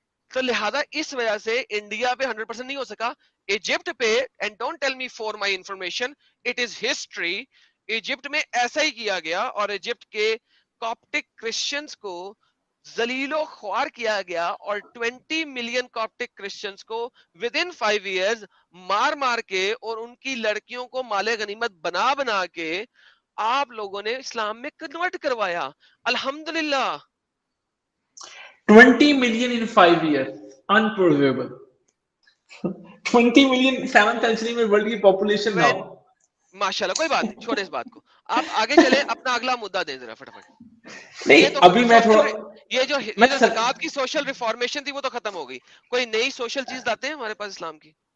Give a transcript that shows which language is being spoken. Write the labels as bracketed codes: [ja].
[hi] तो लिहाजा इस वजह से इंडिया पे 100% नहीं हो सका। इजिप्ट पे, [en] and don't tell me for my information, it is history, [hi] Egypt में ऐसा ही किया गया और इजिप्ट के कॉप्टिक क्रिश्चियंस को जलीलो ख्वार किया गया और 20 मिलियन कॉप्टिक क्रिश्चियंस को विद इन 5 इयर्स मार मार के और उनकी लड़कियों को माले गनीमत बना बना के आप लोगों ने इस्लाम में कन्वर्ट करवाया। अल्हम्दुलिल्लाह। [en] 20 million in 5 years, unbelievable. [hi] 20 million 7th century में वर्ल्ड की पॉपुलेशन ना हो। माशाल्लाह, कोई बात नहीं, छोड़े इस बात को, आप आगे चले, अपना अगला मुद्दा दें जरा फटाफट। नहीं, तो अभी मैं थोड़ा ये जो ज़कात की सोशल रिफॉर्मेशन थी वो तो खत्म हो गई, कोई नई सोशल चीज लाते हैं हमारे पास इस्लाम की?